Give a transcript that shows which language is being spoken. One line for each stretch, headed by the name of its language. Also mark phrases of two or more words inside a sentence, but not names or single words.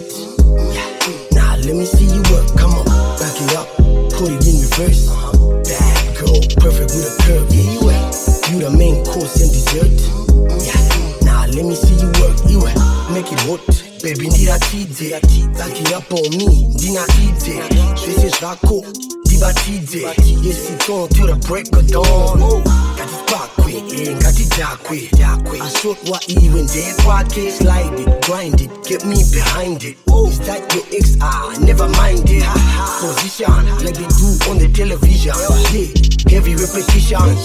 English: Nah, let me see you work. Come on, back it up, put it in reverse. Bad girl, perfect with a curve. You the main course and dessert. Nah, let me see you work. Make it hot, baby,
Shona: ndira tidze.
English: Back it up on me,
Shona: ndina tidze. Shwese zvako, ndibatidze.
English: Yes, it's on to the break of dawn. I shot what even there kwake. Slide it, grind it, get me behind it. Is that your ex? Never mind it. Position, like they do on the television. Yeah, heavy repetitions.